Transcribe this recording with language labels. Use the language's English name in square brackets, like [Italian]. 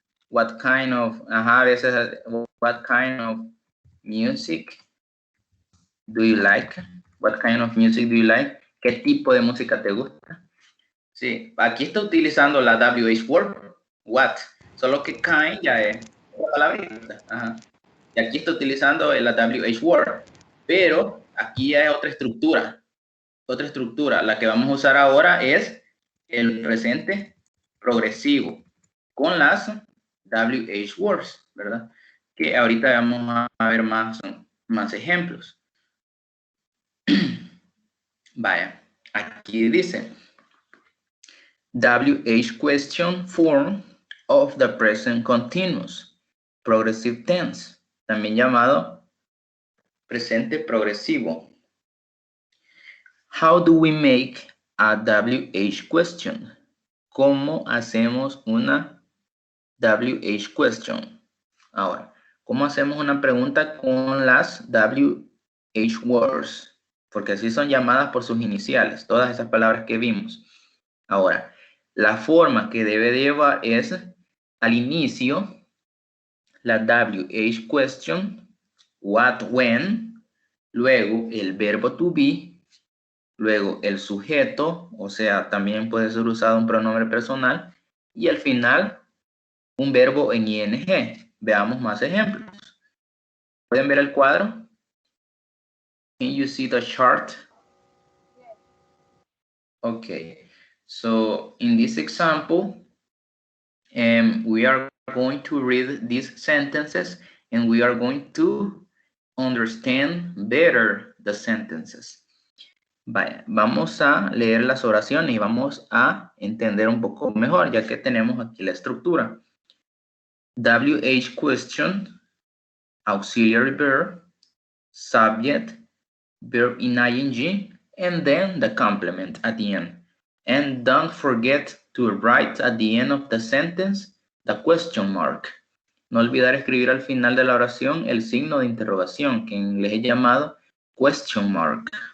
[English] What kind of, [Spanish] ajá, a veces, [English] what kind of music do you like? What kind of music do you like? [Spanish] ¿Qué tipo de música te gusta? Sí, aquí está utilizando la WH word, what, solo que kind ya es otra palabrita. Ajá. Y aquí está utilizando la WH word, pero aquí ya es otra estructura. Otra estructura. La que vamos a usar ahora es el presente progresivo con las WH words, ¿verdad? Que ahorita vamos a ver más ejemplos. Vaya, aquí dice [English] WH question form of the present continuous progressive tense, [Spanish] también llamado presente progresivo. [English] How do we make a WH question? [Spanish] ¿Cómo hacemos una WH question? Ahora, ¿cómo hacemos una pregunta con las WH words? Porque así son llamadas por sus iniciales, todas esas palabras que vimos. Ahora, la forma que debe de llevar es al inicio la WH question, what, when, luego el verbo to be, luego el sujeto, o sea, también puede ser usado un pronombre personal, y al final un verbo en ing. Veamos más ejemplos. ¿Pueden ver el cuadro? [English] Can you see the chart? Okay, so in this example, we are going to read these sentences and we are going to understand better the sentences. [Spanish] Vaya, vamos a leer las oraciones y vamos a entender un poco mejor, ya que tenemos aquí la estructura. [English] WH question, auxiliary verb, subject, verb in ing, and then the complement at the end. And don't forget to write at the end of the sentence the question mark. [Spanish] No olvidar escribir al final de la oración el signo de interrogación, que en inglés es llamado question mark.